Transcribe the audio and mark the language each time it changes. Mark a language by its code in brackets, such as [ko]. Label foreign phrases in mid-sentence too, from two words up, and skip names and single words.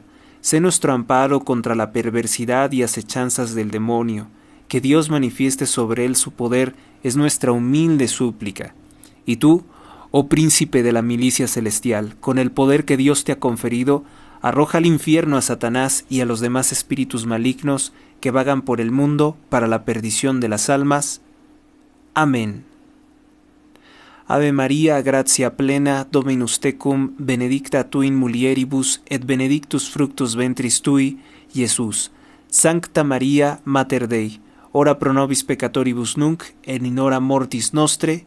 [es] Sé nuestro amparo contra la perversidad y acechanzas del demonio, que Dios manifieste sobre él su poder es nuestra humilde súplica. Y tú, oh príncipe de la milicia celestial, con el poder que Dios te ha conferido, arroja al infierno a Satanás y a los demás espíritus malignos que vagan por el mundo para la perdición de las almas. Amén. [la] Ave María, gratia plena, Dominus tecum, benedicta tu in mulieribus, et benedictus fructus ventris tui, Jesús. Sancta Maria, Mater Dei, ora pro nobis peccatoribus nunc, et in hora mortis nostre.